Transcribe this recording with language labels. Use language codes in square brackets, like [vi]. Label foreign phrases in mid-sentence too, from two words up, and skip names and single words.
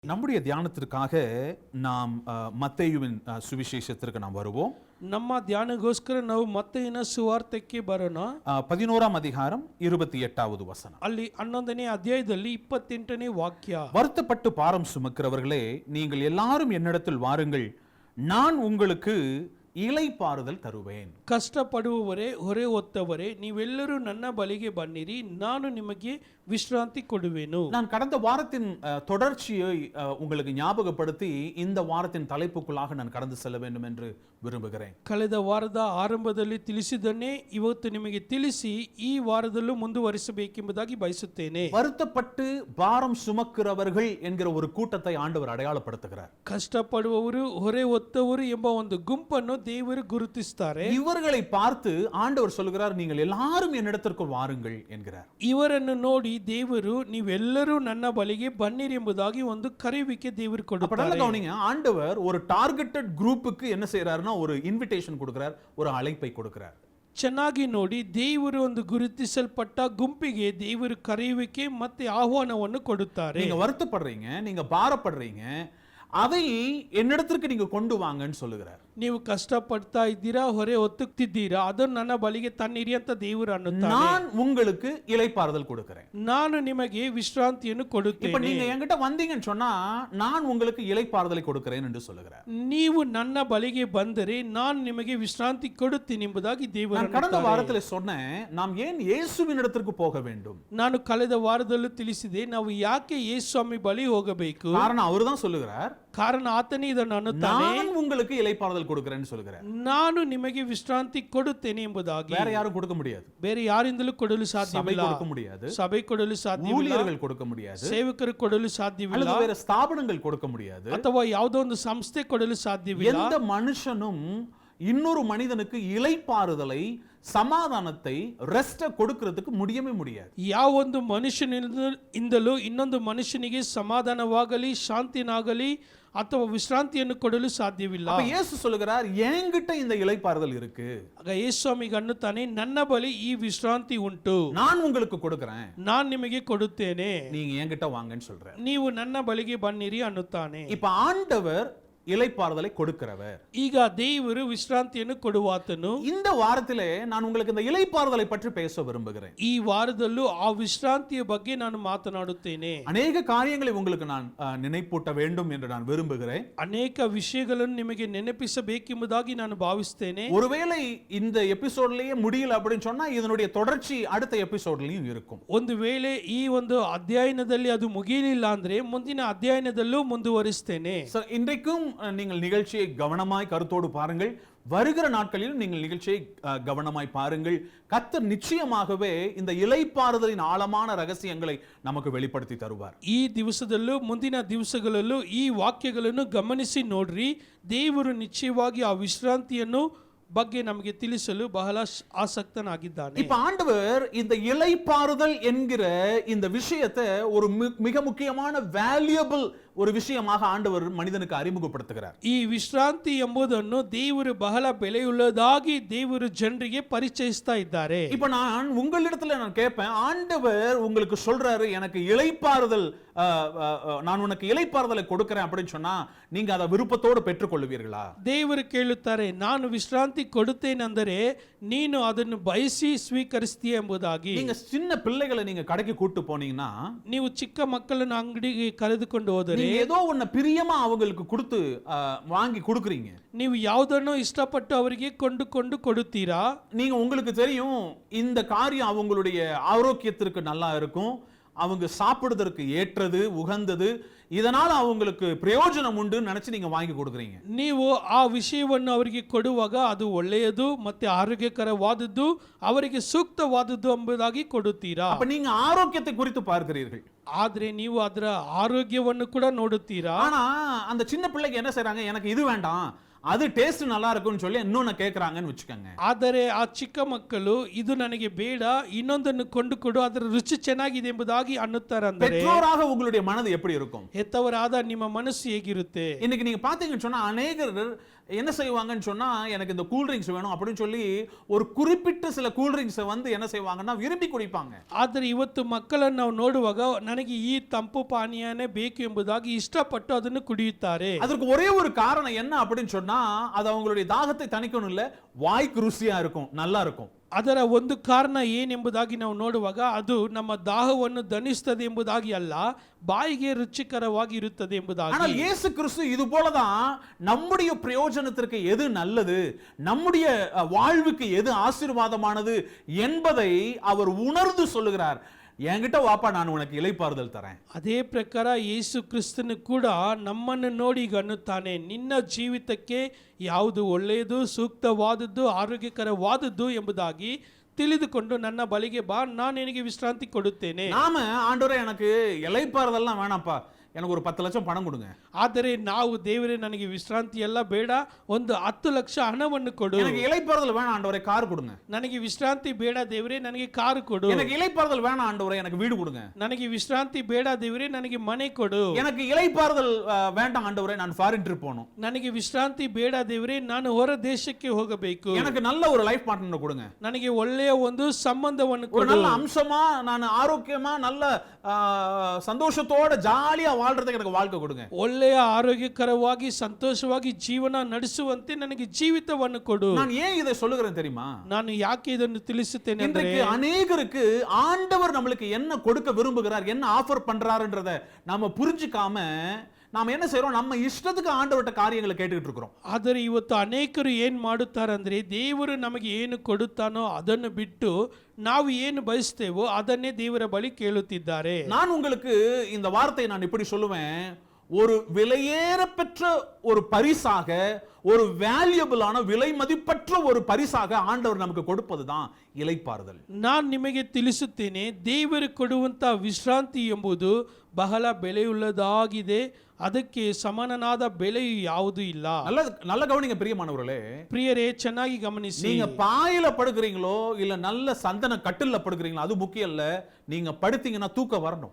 [ta] நம்முடைய தியானத்திற்காக நாம் மத்தேயுவின் சுவிசேஷத்திற்கு நாம் வருவோம். [kn] ನಮ್ಮ ಧ್ಯಾನಗೋಸ್ಕರ ನಾವು ಮತ್ತೇನ ಸುವಾರ್ತೆಗೆ ಬರೋಣ. [ta] 11ாம் அதிகாரம் 28வது வசனம். [kn] ಅಲ್ಲಿ 11ನೇ ಅಧ್ಯಾಯದಲ್ಲಿ 28ನೇ ವಾಕ್ಯ. [ta] வருத்தப்பட்டு பாரம் சுமக்கிறவர்களே, நீங்கள் எல்லாரும் என்னிடத்தில் வாருங்கள், நான் உங்களுக்கு இளைப்பாறுதல் தருவேன். [kn] ಕಷ್ಟಪಡುವವರೇ, ಹೊರೆ ಹೊತ್ತವರೇ, ನೀವೆಲ್ಲರೂ ನನ್ನ ಬಳಿಗೆ ಬನ್ನಿರಿ, ನಾನು ನಿಮಗೆ ವಿಶ್ರಾಂತಿ ಕೊಡುವೆನು. [ta] நான் கடந்த வாரத்தின் தொடர்ச்சியை உங்களுக்கு ஞாபகப்படுத்தி இந்த வாரத்தின் தலைப்புக்குள்ளாக நான் கடந்து செல்ல வேண்டும் என்று விரும்புகிறேன். [kn] ಕಳೆದ ವಾರದ ಆರಂಭದಲ್ಲಿ ತಿಳಿಸಿದನ್ನೇ ಇವತ್ತು ನಿಮಗೆ ತಿಳಿಸಿ ಈ ವಾರದಲ್ಲೂ ಮುಂದುವರಿಸಬೇಕೆಂಬುದಾಗಿ ಬಯಸುತ್ತೇನೆ. [ta] வருத்தப்பட்டு பாரம் சுமக்கிறவர்கள் என்கிற ஒரு கூட்டத்தை ஆண்டவர் அடையாளப்படுத்துகிறார். [kn] ಕಷ್ಟಪಡುವವರು, ಹೊರೆ ಹೊತ್ತವರು ಎಂಬ ಒಂದು ಗುಂಪನ್ನು ದೇವರು ಗುರುತಿಸುತ್ತಾರೆ. [ta] இவர்களை பார்த்து ஆண்டவர் சொல்கிறார், நீங்கள் எல்லாரும் என்னிடத்திற்கு வாருங்கள் என்கிறார். [kn] ಇವರನ್ನು ನೋಡಿ ದೇವರು ನೀವೆಲ್ಲರೂ ನನ್ನ ಬಳಿಗೆ ಬನ್ನಿರಿ ಎಂಬುದಾಗಿ ಒಂದು ಕರೆಯುವಿಕೆ ದೇವರು ಕೊಡುತ್ತಾರೆ. [ta] கவனிங்க, ஆண்டவர் ஒரு [en] targeted group [ta] என்ன செய்யறாருன்னா ஒரு இன்விடேஷன் கொடுக்கிறார், ஒரு அழைப்பை கொடுக்கிறார். [kn] ಚೆನ್ನಾಗಿ ನೋಡಿ, ದೇವರು ಒಂದು ಗುರುತಿಸಲ್ಪಟ್ಟ ಗುಂಪಿಗೆ ದೇವರು ಕರೆಯುವಿಕೆ ಮತ್ತೆ ಆಹ್ವಾನವನ್ನು ಕೊಡುತ್ತಾರೆ. [ta] நீங்க வருத்தப்படுறீங்க, நீங்க பாரப்படுறீங்க, அதை என்னிடத்திற்கு நீங்க கொண்டு வாங்கன்னு சொல்லுகிறார். [kn] ನೀವು ಕಷ್ಟಪಡ್ತಾ ಇದ್ದೀರಾ, ಹೊರೆ ಹೊತ್ತುತ್ತಿದ್ದೀರಾ, ಅದನ್ನು ನನ್ನ ಬಳಿಗೆ ತನ್ನಿರಿ ಅಂತ ದೇವರು ಅನ್ನುತ್ತಾರೆ. [ta] நான் உங்களுக்கு இளைப்பாறுதல் கொடுக்கிறேன், [kn] ನಾನು ನಿಮಗೆ ವಿಶ್ರಾಂತಿಯನ್ನು ಕೊಡುತ್ತೇನೆ. [ta] இப்ப நீங்க என்கிட்ட வந்தீங்கன்னு சொன்னா நான் உங்களுக்கு இளைப்பாறுதலை கொடுக்கிறேன் என்று சொல்லுகிறார். [kn] ನೀವು ನನ್ನ ಬಳಿಗೆ ಬಂದರೆ ನಾನು ನಿಮಗೆ ವಿಶ್ರಾಂತಿ ಕೊಡುತ್ತೇನೆ ಎಂಬುದಾಗಿ ದೇವರು [ta] நான் கடந்த வாரத்தில் சொன்னேன், நாம் ஏன் இயேசுவின் இடத்திற்கு போக வேண்டும். [kn] ನಾನು ಕಳೆದ ವಾರದಲ್ಲೂ ತಿಳಿಸಿದೆ, ನಾವು ಯಾಕೆ ಯೇಸು ಸ್ವಾಮಿ ಬಳಿ ಹೋಗಬೇಕು. [ta] காரணம் அவர்தான் சொல்லுகிறார், [kn] ಕಾರಣ ಆತನೇ ಇದನ್ನು ಅನ್ನುತ್ತಾನೆ, [ta] நான் உங்களுக்கு இளைப்பாறுதல் கொடுக்கிறேன்னு சொல்லுகிறார். [kn] ನಾನು ನಿಮಗೆ ವಿಶ್ರಾಂತಿ ಕೊಡುತ್ತೇನೆ ಎಂಬುದಾಗಿ. [ta] வேற யாரும் கொடுக்க முடியாது, [kn] ಬೇರೆ ಯಾರಿಂದಲೂ ಕೊಡಲು [ta] சபை [kn] ಸಾಧ್ಯವಿಲ್ಲ. [ta] கொடுக்க முடியாது, [kn] ಸಭೆ ಕೊಡಲು ಸಾಧ್ಯವಿಲ್ಲ, [ta] ஊழியர்கள் கொடுக்க முடியாது, [kn] ಸೇವಕರು ಕೊಡಲು ಸಾಧ್ಯವಿಲ್ಲ, [ta] அல்லது வேற ஸ்தாபனங்கள் கொடுக்க முடியாது, [kn] ಅಥವಾ ಯಾವುದೋ ಒಂದು ಸಂಸ್ಥೆ ಕೊಡಲು ಸಾಧ್ಯವಿಲ್ಲ. [ta] எந்த மனுஷனும் இன்னொரு மனிதனுக்கு இளைப்பாறுதலை, சமாதானத்தை, ரெஸ்ட் கொடுக்கிறதுக்கு முடியவே முடியாது. [kn] ಯಾವ ಒಂದು ಮನುಷ್ಯನಿಂದಲೂ ಇನ್ನೊಂದು ಮನುಷ್ಯನಿಗೆ ಸಮಾಧಾನವಾಗಲಿ, ಶಾಂತಿನಾಗಲಿ ಅಥವಾ ವಿಶ್ರಾಂತಿಯನ್ನು ಕೊಡಲು ಸಾಧ್ಯವಿಲ್ಲ. [ta] அப்ப இயேசு சொல்லுகிறார், என்கிட்ட இந்த இளைப்பாறுதல் இருக்கு. [kn] ಆಗ ಯೇಸು ಸ್ವಾಮಿಗೆ ಅನ್ನುತ್ತಾನೆ, ನನ್ನ ಬಳಿ ಈ ವಿಶ್ರಾಂತಿ ಉಂಟು, [ta] நான் உங்களுக்கு கொடுக்கிறேன், [kn] ನಾನು ನಿಮಗೆ ಕೊಡುತ್ತೇನೆ, [ta] நீங்க என்கிட்ட வாங்கன்னு சொல்றார். [kn] ನೀವು ನನ್ನ ಬಳಿಗೆ ಬನ್ನಿರಿ ಅನ್ನುತ್ತಾನೆ. [ta] இப்ப ஆண்டவர் இளைப்பாறுதலை கொடுக்கிறவர். [kn] ಈಗ ದೇವರು ವಿಶ್ರಾಂತಿಯನ್ನು ಕೊಡುವಾತನು. [ta] இந்த வாரத்திலே நான் உங்களுக்கு இந்த இளைப்பாறுதலை பற்றி பேச விரும்புகிறேன். [kn] ಈ ವಾರದಲ್ಲೂ ಆ ವಿಶ್ರಾಂತಿಯ ಬಗ್ಗೆ ನಾನು ಮಾತನಾಡುತ್ತೇನೆ. [ta] அநேக காரியங்களை உங்களுக்கு நான் நினைப்பூட்ட வேண்டும் என்று நான் விரும்புகிறேன். [kn] ಅನೇಕ ವಿಷಯಗಳನ್ನು ನಿಮಗೆ ನೆನಪಿಸಬೇಕೆಂಬುದಾಗಿ ನಾನು ಭಾವಿಸುತ್ತೇನೆ. [ta] ஒருவேளை இந்த எபிசோட்லயே முடியல அப்படின்னு சொன்னா இதனுடைய தொடர்ச்சி அடுத்த எபிசோட்லயும் இருக்கும். [kn] ಒಂದು ವೇಳೆ ಈ ಒಂದು ಅಧ್ಯಯನದಲ್ಲಿ ಅದು ಮುಗಿಯಲಿಲ್ಲ ಅಂದ್ರೆ ಮುಂದಿನ ಅಧ್ಯಯನದಲ್ಲೂ ಮುಂದುವರಿಸ್ತೇನೆ. [ta] இன்றைக்கும் நீங்கள் நிகழ்ச்சியை கவனமாய் கருத்தோடு பாருங்கள். வருகிற நாட்களிலும் நீங்கள் நிகழ்ச்சியை கவனமாய் பாருங்கள். கர்த்தர் நிச்சயமாகவே இந்த இளைப்பாறுதலின் ஆழமான ரகசியங்களை நமக்கு வெளிப்படுத்தி தருவார். [kn] ಈ ದಿವಸದಲ್ಲೂ ಮುಂದಿನ ದಿವಸಗಳಲ್ಲೂ ಈ ವಾಕ್ಯಗಳನ್ನು ಗಮನಿಸಿ ನೋಡ್ರಿ. ದೇವರು ನಿಶ್ಚಯವಾಗಿ ಆ ವಿಶ್ರಾಂತಿಯನ್ನು ಬಗ್ಗೆ ನಮಗೆ ತಿಳಿಸಲು ಬಹಳ ಆಸಕ್ತನಾಗಿದ್ದಾನೆ. [ta] இப்ப ஆண்டவர் இந்த இளைப்பாறுதல் என்கிற இந்த விஷயத்தை ஒரு மிக முக்கியமான வேல்யூபிள் ஒரு விஷயமாக ஆண்டவர் மனிதனுக்கு அறிமுகப்படுத்துகிறார். [kn] ಈ ವಿಶ್ರಾಂತಿ ಎಂಬುದನ್ನು ದೇವರು ಬಹಳ ಬೆಲೆಯುಳ್ಳದಾಗಿ ದೇವರು ಜನರಿಗೆ ಪರಿಚಯಿಸ್ತಾ ಇದ್ದಾರೆ. [ta] இப்ப நான் உங்களிடத்துல நான் கேட்பேன், ஆண்டவர் உங்களுக்கு சொல்றாரு, எனக்கு இளைப்பாறுதல், நான் உனக்கு இளைப்பாறுதலை கொடுக்கிறேன் அப்படின்னு சொன்னா நீங்க அதை விருப்பத்தோடு பெற்றுக்கொள்வீர்களா? [kn] ದೇವರು ಕೇಳುತ್ತಾರೆ, ನಾನು ವಿಶ್ರಾಂತಿ ಕೊಡುತ್ತೇನೆಂದರೆ ನೀನು ಅದನ್ನು ಬಯಸಿ ಸ್ವೀಕರಿಸ್ತೀಯ ಎಂಬುದಾಗಿ. [ta] நீங்க சின்ன பிள்ளைகளை நீங்க கடைக்கு கூட்டு போனீங்கன்னா, [kn] ನೀವು ಚಿಕ್ಕ ಮಕ್ಕಳನ್ನು ಅಂಗಡಿಗೆ ಕರೆದುಕೊಂಡು ಹೋದರೆ [ta] நீங்க ஏதோ ஒண்ணு பிரியமா அவங்களுக்கு கொடுத்து வாங்கி கொடுக்குறீங்க. [kn] ನೀವು ಯಾವುದನ್ನು ಇಷ್ಟಪಟ್ಟು ಅವರಿಗೆ ಕೊಂಡುಕೊಂಡು ಕೊಡುತ್ತೀರಾ. [ta] நீங்க உங்களுக்கு தெரியும் இந்த காரியம் அவங்களுடைய ஆரோக்கியத்திற்கு நல்லா இருக்கும், அவங்க சாப்பிடுவதற்கு ஏற்றது, உகந்தது, இதனால அவங்களுக்கு பிரயோஜனம் உண்டு நினைச்சு நீங்க வாங்கி கொடுக்குறீங்க. [kn] ನೀವು ಆ ವಿಷಯವನ್ನು ಅವರಿಗೆ ಕೊಡುವಾಗ ಅದು ಒಳ್ಳೆಯದು ಮತ್ತೆ ಆರೋಗ್ಯಕರವಾದದ್ದು, ಅವರಿಗೆ ಸೂಕ್ತವಾದದ್ದು ಎಂಬುದಾಗಿ ಕೊಡುತ್ತೀರಾ. [ta] அப்ப நீங்க ஆரோக்கியத்தை குறித்து பார்க்கிறீர்கள், [kn] ಆದ್ರೆ ನೀವು ಅದರ ಆರೋಗ್ಯವನ್ನು ಕೂಡ ನೋಡುತ್ತೀರಾ. [ta] ஆனா அந்த சின்ன பிள்ளைக்கு என்ன செய்றாங்க, எனக்கு இது வேண்டாம், அது டேஸ்ட் நல்லா இருக்கும்னு சொல்லி இன்னொன்னு கேக்குறாங்கன்னு வெச்சுக்கங்க. [kn] ಆದರೆ ಆ ಚಿಕ್ಕ ಮಕ್ಕಳು ಇದು ನನಗೆ ಬೇಡ, ಇನ್ನೊಂದನ್ನು ಕೊಂಡುಕೊಡು, ಅದರ ರುಚಿ ಚೆನ್ನಾಗಿದೆ ಎಂಬುದಾಗಿ ಅನ್ನುತ್ತಾರೆ. ಅಂದರೆ [ta] பெற்றோராக உங்களுடைய மனது எப்படி இருக்கும்? [kn] ಹೆತ್ತವರಾದ ನಿಮ್ಮ ಮನಸ್ಸು ಹೇಗಿರುತ್ತೆ? [ta] இன்னைக்கு நீங்க பாத்தீங்கன்னு சொன்னா அநேகர் என்ன செய்வாங்கன்னு சொன்னா, எனக்கு இந்த [en] cool drinks [ta] வேணும் அப்படின்னு சொல்லி ஒரு குறிப்பிட்ட சில [en] cool drinks [ta] வந்து என்ன செய்வாங்கன்னா விரும்பி குடிப்பாங்க. [kn] ಆದರೆ ಇವತ್ತು ಮಕ್ಕಳನ್ನು ನಾವು ನೋಡುವಾಗ ನನಗೆ ಈ ತಂಪು ಪಾನೀಯನೇ ಬೇಕು ಎಂಬುದಾಗಿ ಇಷ್ಟಪಟ್ಟು ಅದನ್ನು ಕುಡಿಯುತ್ತಾರೆ. [ta] அதற்கு ஒரே ஒரு காரணம் என்ன அப்படின்னு சொன்னா, அது அவங்களுடைய தாகத்தை தணிக்கணும் இல்ல, வாய்க்கு ருசியா இருக்கும், நல்லா இருக்கும். [kn] ಅದರ ಒಂದು ಕಾರಣ ಏನೆಂಬುದಾಗಿ ನಾವು ನೋಡುವಾಗ ಅದು ನಮ್ಮ ದಾಹವನ್ನು ದಣಿಸುತ್ತದೆ ಎಂಬುದಾಗಿ ಅಲ್ಲ, ಬಾಯಿಗೆ ರುಚಿಕರವಾಗಿ ಇರುತ್ತದೆ ಎಂಬುದಾಗಿ. [ta] ஆனால் இயேசு கிறிஸ்து இது போலதான் நம்முடைய பிரயோஜனத்திற்கு எது நல்லது, நம்முடைய வாழ்வுக்கு எது ஆசீர்வாதமானது என்பதை அவர் உணர்ந்து சொல்லுகிறார். என்கிட்ட வாப்பா, நான் உனக்கு இளைப்பாறுதல் தரேன். [kn] ಅದೇ ಪ್ರಕಾರ ಯೇಸು ಕ್ರಿಸ್ತನು ಕೂಡ ನಮ್ಮನ್ನು ನೋಡಿ ಈಗ ಅನ್ನುತ್ತಾನೆ, ನಿನ್ನ ಜೀವಿತಕ್ಕೆ ಯಾವುದು ಒಳ್ಳೆಯದು, ಸೂಕ್ತವಾದದ್ದು, ಆರೋಗ್ಯಕರವಾದದ್ದು ಎಂಬುದಾಗಿ ತಿಳಿದುಕೊಂಡು ನನ್ನ ಬಳಿಗೆ ಬಾ, ನಾನು ನಿನಗೆ ವಿಶ್ರಾಂತಿ ಕೊಡುತ್ತೇನೆ. [ta] நாம ஆண்டவரே எனக்கு இளைப்பாறுதல்லாம் வேணாம்ப்பா, எனக்கு ஒரு 10 லட்சம் பணம் கொடுங்க. [kn] ಆದರೆ ನಾವು ದೇವರೇ ನನಗೆ ವಿಶ್ರಾಂತಿ ಎಲ್ಲ ಬೇಡ, ಒಂದು 10 ಲಕ್ಷ ಹಣವನ್ನು ಕೊಡು. [ta] எனக்கு இளைப்பாறுதல் வேணாம் ஆண்டவரே, கார் கொடுங்க. [kn] ನನಗೆ ವಿಶ್ರಾಂತಿ ಬೇಡ ದೇವರೇ, ನನಗೆ ಕಾರು ಕೊಡು. [ta] எனக்கு இளைப்பாறுதல் வேணாம் ஆண்டவரே, எனக்கு வீடு கொடுங்க. [kn] ನನಗೆ ವಿಶ್ರಾಂತಿ ಬೇಡ ದೇವರೇ, ನನಗೆ ಮನೆ ಕೊಡು. [ta] எனக்கு இளைப்பாறுதல் வேண்டாம் ஆண்டவரே, நான் [en] foreign trip [ta] போகணும். [kn] ನನಗೆ ವಿಶ್ರಾಂತಿ ಬೇಡ ದೇವರೇ, ನಾನು ಹೊರ ದೇಶಕ್ಕೆ ಹೋಗಬೇಕು. [ta] எனக்கு நல்ல ஒரு [en] life partner [ta] கொடுங்க. [kn] ನನಗೆ ಒಳ್ಳೆಯ ಒಂದು ಸಂಬಂಧವನ್ನು [ta] ஒரு [kn] ಕೊಡು. [ta] நல்ல அம்சமா, நான் ஆரோக்கியமா நல்ல சந்தோஷத்தோட ஜாலியா வாழ்றதுக்கு எனக்கு வாழ்க்கை கொடுங்க. [kn] ಒಳ್ಳೆಯ ಆರೋಗ್ಯಕರವಾಗಿ ಸಂತೋಷವಾಗಿ ಜೀವನ ನಡೆಸುವಂತೆ ನನಗೆ ಜೀವಿತವನ್ನು ಕೊಡು. [ta] நான் ஏன் இதை சொல்லுகிறேன் தெரியுமா? [kn] ನಾನು ಯಾಕೆ ಇದನ್ನು ತಿಳಿಸುತ್ತೇನೆ ಅಂದ್ರೆ, [ta] இன்றைக்கு அநேகருக்கு ஆண்டவர் நம்மளுக்கு என்ன கொடுக்க விரும்புகிறார், என்ன ஆஃபர் பண்றாருன்றத நாம புரிஞ்சுக்காம நாம என்ன செய்றோம், நம்ம இஷ்டத்துக்கு ஆண்டவர்ட்ட காரியங்களை கேட்டுக்கிட்டு இருக்கிறோம். [kn] ಆದರೆ ಇವತ್ತು ಅನೇಕರು ಏನ್ ಮಾಡುತ್ತಾರೆ ಅಂದ್ರೆ, ದೇವರು ನಮಗೆ ಏನು ಕೊಡುತ್ತಾನೋ ಅದನ್ನು ಬಿಟ್ಟು ನಾವು ಏನು ಬಯಸ್ತೇವೋ ಅದನ್ನೇ ದೇವರ ಬಳಿ ಕೇಳುತ್ತಿದ್ದಾರೆ. [ta] நான் உங்களுக்கு இந்த வார்த்தையை நான் இப்படி சொல்லுவேன், ஒரு விலையேற பெற்ற ஒரு பரிசாக, ஒரு வேல்யூபிளான விலை மதிப்பற்ற ஒரு பரிசாக ஆண்டவர் நமக்கு கொடுப்பதுதான் இளைப்பாறுதல். [kn] ನಾನು ನಿಮಗೆ ತಿಳಿಸುತ್ತೇನೆ, ದೇವರು ಕೊಡುವಂತ ವಿಶ್ರಾಂತಿ ಎಂಬುದು ಬಹಳ ಬೆಲೆಯುಳ್ಳದಾಗಿದೆ. ಅದಕ್ಕೆ ಸಮಾನನಾದ ಬೆಲೆಯು ಯಾವುದೂ ಇಲ್ಲ. [ta] நல்ல கவனிங்க பிரியமானவர்களே. [kn] ಪ್ರಿಯರೇ, ಚೆನ್ನಾಗಿ ಗಮನಿಸಿ. [ta] நீங்க பாயில படுக்கிறீங்களோ இல்ல நல்ல சந்தன கட்டில்ல படுக்கிறீங்களோ அது முக்கியம் இல்ல, நீங்க படுத்தீங்கன்னா தூக்கம் வரணும்.